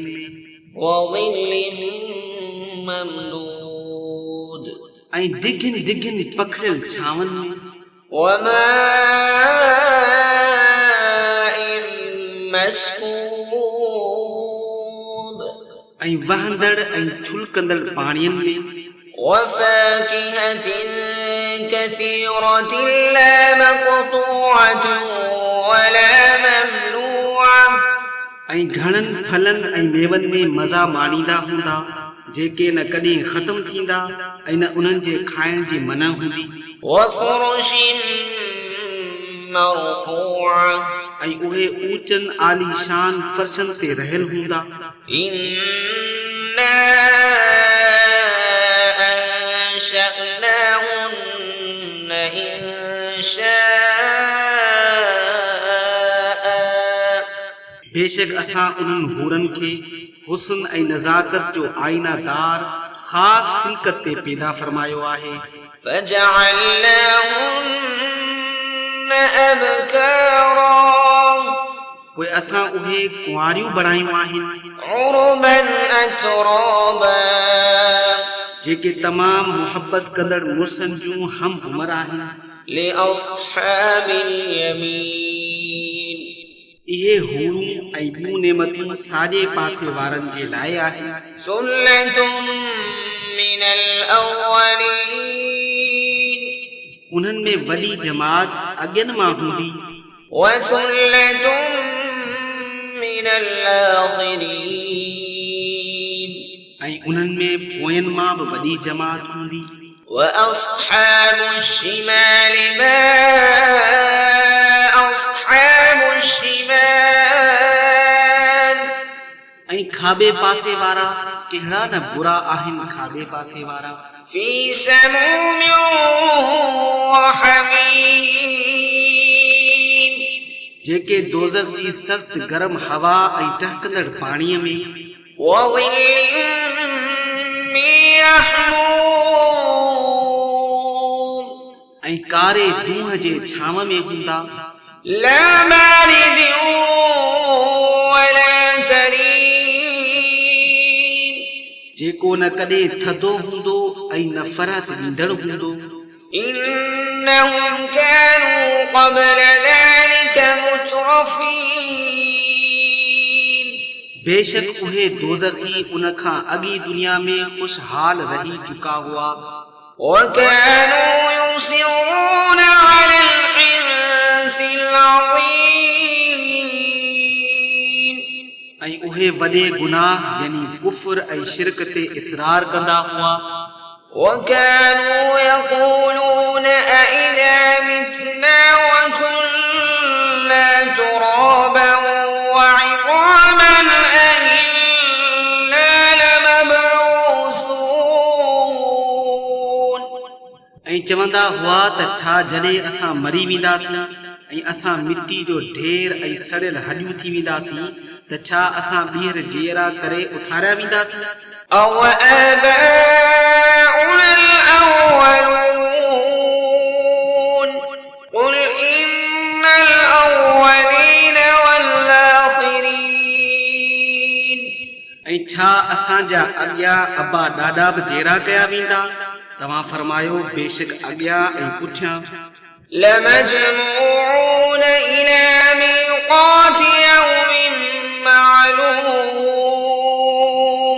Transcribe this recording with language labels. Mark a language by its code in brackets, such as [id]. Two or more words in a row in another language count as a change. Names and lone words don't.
[ar] وظل ممدود [sd] ऐं डिघियुनि डिघियुनि पखिड़ियल छांवनि में [ar] وماء مسكوب [sd] ऐं वहंदड़ ऐं छुलकंदड़ पाणीअनि में [ar] وفاكهة كثيرة لا مقطوعة ولا ممنوعة [sd] ऐं घणनि फलनि ऐं मेवनि में मज़ा माणींदा हूंदा जेके न कॾहिं ख़तमु थींदा ऐं न उन्हनि जे खाइण जी मना हूंदी [ar] وفرش مرفوعة [sd] ऐं उहे ऊचनि आलीशान फर्शनि ते रहियल हूंदा [ar] إنا أنشأناهن إنشاء [sd] बेशक असां उन्हनि हूरनि खे हुस्न ऐं नज़ाकत जो आईनादार ख़ासि खिलकत ते पैदा फरमायो आहे [ar] فجعلناهن أبكارا [sd] पोइ असां उहे कुंवारियूं बणायूं आहिनि [ar] عربا أترابا [sd] जेके तमामु मुहबत कंदड़ मुर्सनि जूं हम उमर आहिनि [ar] لأصحاب اليمين [sd] इहे हूरूं ऐं ॿियूं नेमतूं साॼे पासे वारनि जे लाइ आहिनि [ar] ثلة من الأولين [sd] उन्हनि में वॾी जमात अॻियनि मां हूंदी [ar] وثلة من الآخرين [sd] ऐं उन्हनि में पोयनि मां बि वॾी जमात हूंदी [ar] وأصحاب الشمال ما أصحاب الشمال [sd] ऐं खाॿे पासे वारा कहिड़ा न बुरा आहिनि खाॿे पासे वारा [ar] في سموم وحميم [sd] जेके दोज़ख जी सख़्त गरम हवा ऐं टहकंदड़ पाणीअ में [ar] وظل من يحموم [sd] ऐं कारे दूंहं जे छांव में हूंदा [ar] لا بارد ولا كريم [sd] जेको न कॾहिं थधो हूंदो ऐं न फरहत ॾींदड़ हूंदो [ar] إنهم كانوا قبل ذلك مترفين [sd] बेशक उहे दोज़खी उन खां अॻी दुनिया में ख़ुशहाल रही चुका हुआ [ar] وكانوا يصرون على الحنث العظيم [sd] ऐं उहे वॾे गुनाह यानी कुफ्र ऐं शिरक ते इसरार कंदा हुआ [ar] وكانوا يقولون أئذا متنا وكنا ترابا وعظاما أئنا لمبعوثون [sd] ऐं चवंदा हुआ त छा जॾहिं असां मरी वेंदासीं ऐं असां मिटी जो ढेर ऐं सड़ियल हॾियूं थी वेंदासीं त छा असां ॿीहर जीअरा करे उथारिया वेंदासीं [ar] أو آباؤنا الأولون قل إن الأولين والآخرين [sd] ऐं छा असांजा अॻियां अबा ॾाॾा बि जहिड़ा कया वेंदा तव्हां फरमायो बेशक अॻियां ऐं पुठियां [ar] لمجموعون إلى ميقات يوم معلوم